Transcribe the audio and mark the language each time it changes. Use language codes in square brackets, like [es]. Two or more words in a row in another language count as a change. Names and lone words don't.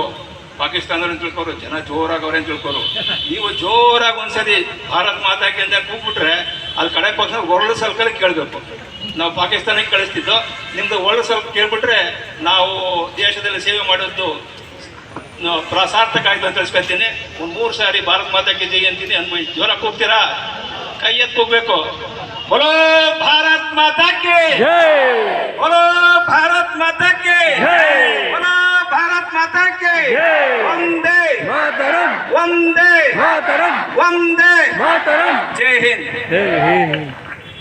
[kn] ಪಾಕಿಸ್ತಾನದವ್ರು ಅಂತ ತಿಳ್ಕೋರು, ಜನ ಜೋರಾಗಿ ಅವ್ರೇನು ತಿಳ್ಕೋರು. ನೀವು ಜೋರಾಗಿ ಒಂದ್ಸರಿ [hi] भारत माता की [kn] ಅಂತ ಕೂಗ್ಬಿಟ್ರೆ ಅಲ್ಲಿ ಕಡೆ ಪಕ್ಷ ಒರಳು ಸ್ವಲ್ಪ ಕೇಳಬೇಕು. ನಾವು ಪಾಕಿಸ್ತಾನಕ್ಕೆ ಕಳಿಸ್ತಿದ್ದು, ನಿಮ್ದು ಒರಳು ಸ್ವಲ್ಪ ಕೇಳ್ಬಿಟ್ರೆ ನಾವು ದೇಶದಲ್ಲಿ ಸೇವೆ ಮಾಡೋದು ಸಾರ್ಥಕ ಆಯ್ತು ಅಂತ ತಿಳಿಸ್ಕೊಳ್ತೀನಿ. ಒಂದು 3 ಸಾರಿ [hi] भारत माता की जय [kn] ಅಂತೀನಿ, ಅನ್ಮೈ ಜೋರಾಗಿ ಕೂಗ್ತೀರಾ? ಕೈ ಎತ್ತು ಕೂಗ್ಬೇಕು. [hi] बोलो भारत माता की जय, बोलो भारत माता की जय, बोलो भारत माता की जय, वंदे मातरम, वंदे मातरम, वंदे मातरम, जय हिंद, जय हिंद.